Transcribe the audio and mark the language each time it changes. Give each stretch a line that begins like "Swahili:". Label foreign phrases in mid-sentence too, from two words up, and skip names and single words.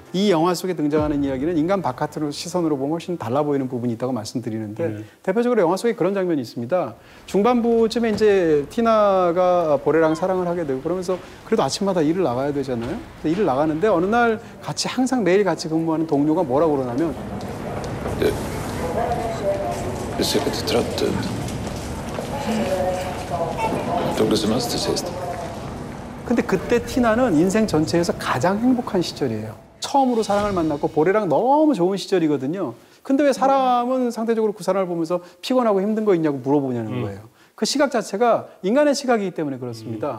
Korean: 이 영화 속에 등장하는 이야기는 인간 바깥으로 시선으로 보면 훨씬 달라 보이는 부분이 있다고 말씀드리는데 대표적으로 영화 속에 그런 장면이 있습니다. 중반부쯤에 이제 티나가 보레랑 사랑을 하게 되고 그러면서 그래도 아침마다 일을 나가야 되잖아요. 일을 나가는데 어느 날 같이 항상 매일 같이 근무하는 동료가 뭐라고 그러냐면
Swedish: Du ser lite trött ut. Tog du semester sist?
Korean: 근데 그때 티나는 인생 전체에서 가장 행복한 시절이에요. 처음으로 사랑을 만났고 보레랑 너무 좋은 시절이거든요. 근데 왜 사람은 상대적으로 그 사람을 보면서 피곤하고 힘든 거 있냐고 물어보냐는 거예요. 그 시각 자체가 인간의 시각이기 때문에 그렇습니다.